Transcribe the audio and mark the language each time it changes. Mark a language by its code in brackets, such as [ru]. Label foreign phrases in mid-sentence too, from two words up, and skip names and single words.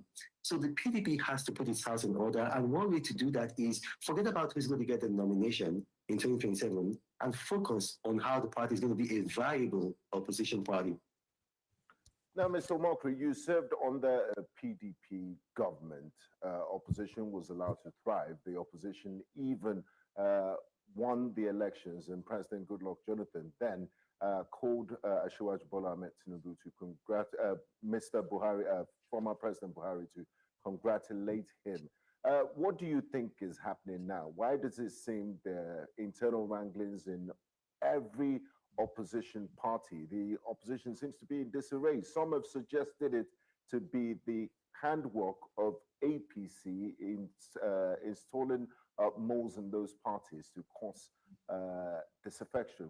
[en] So the PDP has to put its house in order. And one way to do that is forget about who's going to get the nomination in 2027 and focus on how the party is going to be a viable opposition party. Now, Mr. Omokri, you served on the PDP government. Opposition was allowed to thrive. The opposition even won the elections, and President Goodluck Jonathan then called Asiwaju Bola Ahmed Tinubu to congratulate Mr. Buhari, former President Buhari, to congratulate him. What do you think is happening now? Why does it seem the internal wranglings in every opposition party? The opposition seems to be in disarray. Some have suggested it to be the handwork of APC in installing moles in those parties to cause disaffection.